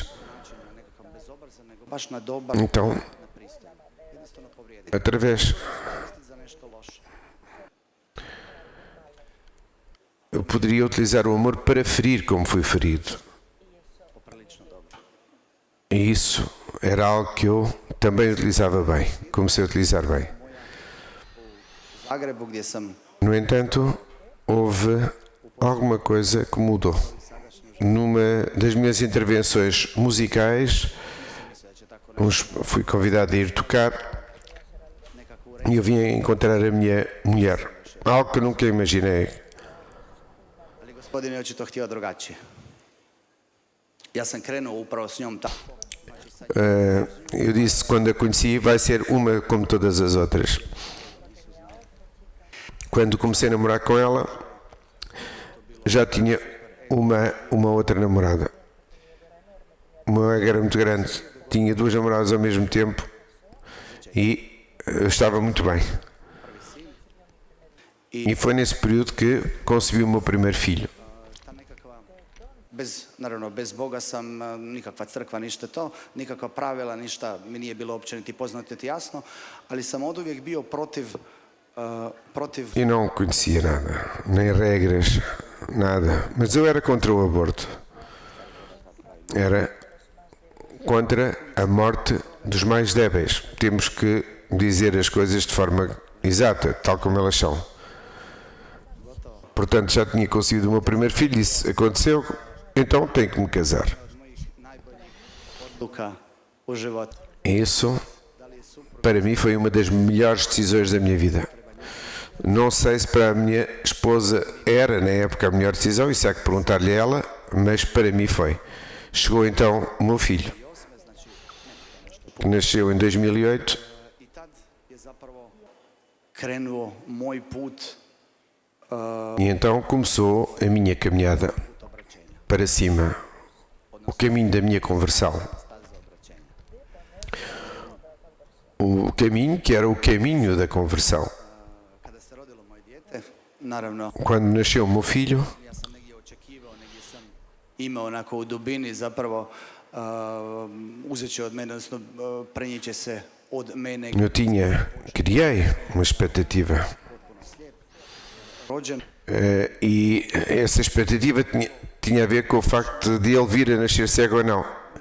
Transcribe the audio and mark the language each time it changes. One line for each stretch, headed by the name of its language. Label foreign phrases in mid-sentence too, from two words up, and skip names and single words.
Croatian: Na nekakav bezobrazan, nego baš na dobar, Então, na pristojan. Jednostavno povrijedi. através, Koristiti za nešto loše.
Portuguese: eu poderia utilizar o amor para ferir como fui ferido.
Croatian: Poprilično dobro.
Portuguese: E isso era algo que eu também utilizava bem, comecei a utilizar bem.
Croatian: U Zagrebu gdje sam
Portuguese: No entanto, houve alguma coisa que mudou. Numa das minhas intervenções musicais, fui convidado a ir tocar e eu vim encontrar a minha mulher. Algo que eu nunca imaginei.
Croatian: ali gospodin je očito htio drugačije. Ja sam krenuo upravo s njom tako.
Portuguese: Eu disse quando a conheci, vai ser uma como todas as outras. Quando comecei a namorar com ela, já tinha uma outra namorada. Uma era muito grande, tinha duas namoradas ao mesmo tempo e estava muito bem. E foi nesse período que concebi o meu primeiro filho.
Croatian: Ta nekakva, naravno, bez Boga sam, nikakva crkva, ništa to, nikakva pravila, ništa mi nije bilo uopće niti poznato niti jasno, ali sam oduvijek bio protiv
Portuguese: E não conhecia nada, nem regras, nada. Mas eu era contra o aborto. Era contra a morte dos mais débeis. Temos que dizer as coisas de forma exata, tal como elas são. Portanto, já tinha concebido o meu primeiro filho, isso aconteceu, então tenho que me casar.
Croatian: mojih najboljih odluka u životu.
Portuguese: Isso, para mim, foi uma das melhores decisões da minha vida. Não sei se para a minha esposa era, na época, a melhor decisão, isso há que perguntar-lhe a ela, mas para mim foi. Chegou então o meu filho, que nasceu em 2008,
Croatian: I tad je zapravo krenuo moj put
Portuguese: e então começou a minha caminhada obraćenja, para cima, o caminho da minha conversão.
Croatian: staza obraćenja.
Portuguese: O caminho que era o caminho da conversão.
Croatian: Kada se rodilo moje dijete, naravno,
Portuguese: Quando nasceu o meu filho,
Croatian: ja sam negdje očekivao, negdje sam imao onako u dubini zapravo uzet će od mene, odnosno prenijet će se od mene
Portuguese: eu criei uma expectativa. rođen. E essa expectativa tinha a ver com o facto de ele vir a nascer cego ou não.